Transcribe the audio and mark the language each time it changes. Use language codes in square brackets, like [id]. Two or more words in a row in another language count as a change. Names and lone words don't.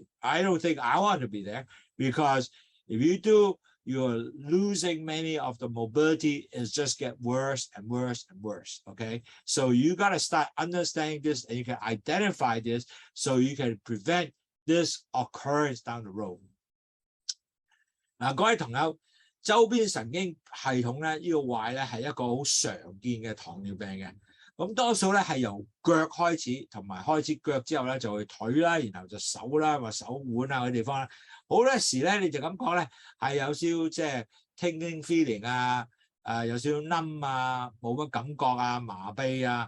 [en] I don't think I want to be there because if you do, you're losing many of the mobility. Is just get worse and worse and worse. Okay, so you got to start understanding this, and you can identify this, so you can prevent this occurrence down the road. [yue] 嗱，各位朋友，周邊神經系統咧呢個壞咧係一個好常見嘅糖尿病嘅。咁多數咧係由腳開始，同埋開始腳之後咧就會腿啦，然後就手啦，或手腕啊嗰啲地方啦。好多時咧你就咁講咧係有少即係 [en] tingling feeling [yue] 啊，有少少冧啊，冇乜感覺啊，麻痹啊。